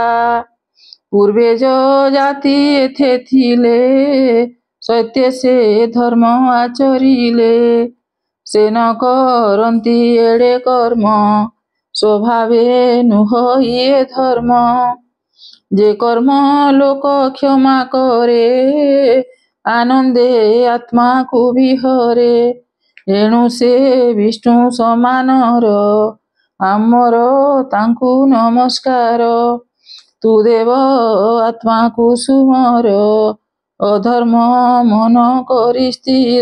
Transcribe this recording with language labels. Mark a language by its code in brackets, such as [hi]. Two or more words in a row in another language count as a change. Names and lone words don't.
[or] ପୂର୍ବେ ଯଜାତି ଏଥେ ଥିଲେ, ସତ୍ୟ ସେ ଧର୍ମ ଆଚରିଲେ। ସେ ନ କରନ୍ତି ଏଡ଼େ କର୍ମ, ସ୍ୱଭାବେ ନୁହ ଇଏ ଧର୍ମ। ଯେ କର୍ମ ଲୋକ କ୍ଷମା କରେ ଆନନ୍ଦେ ଆତ୍ମାକୁ ବିହରେ। ଏଣୁ ସେ ବିଷ୍ଣୁ ସମାନର ଆମର ତାଙ୍କୁ ନମସ୍କାର। ତୁ ଦେବ ଆତ୍ମାକୁ ସୁମର ଅଧର୍ମ ମନ କରି ସ୍ଥିର।